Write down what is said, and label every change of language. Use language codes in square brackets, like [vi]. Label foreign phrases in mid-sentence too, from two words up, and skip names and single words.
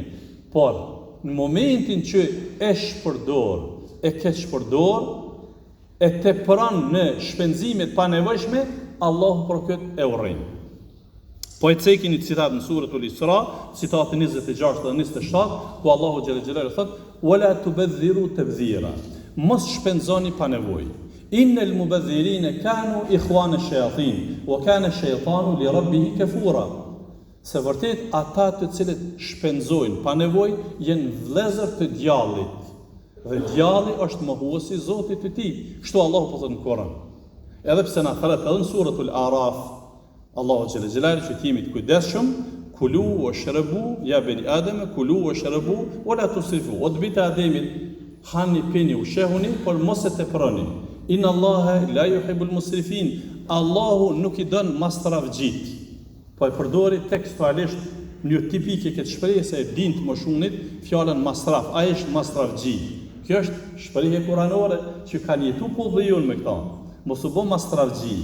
[sq] Por në momentin që e shpërdor, e ke shpërdor, e tepron në shpenzime të panevojshme, Allahu për këtë e urrin. Po e cekin një citat në suratul Isra, citati 26 dhe 27, ku Allahu [ar] جل جلاله [sq] thot: [ar] "ولا تبذر تبذيرا." [sq] Mos shpenzoni pa nevojë. [ar] إن المبذرين كانوا إخوان الشياطين وكان الشيطان لربه كفورا. [sq] Se vërtet ata të cilët shpenzojnë pa nevojë janë vëllezër të djallit. Dhe djalli është mohuesi i Zotit të tij. Kështu Allahu po thot në Kur'an. Edhe pse na thret edhe në suratul Araf, Allahu [ar] جل جلاله [sq] që timi të kujdesshëm, [ar] كلوا واشربوا يا بني آدم كلوا واشربوا ولا تسرفوا. [sq] O të bita Ademit, hani, pini, ushqehuni, por mos e teproni. [ar] إن الله لا يحب المسرفين. [sq] Allahu nuk I don mastravgjit. Po e përdori tekstualisht një tipike këtë shprehje se e din të moshunit fjalën masraf. Ai është mastravgji. Kjo është shprehje kuranore që kanë jetu popullin me këta. Mos u bë mastravgji.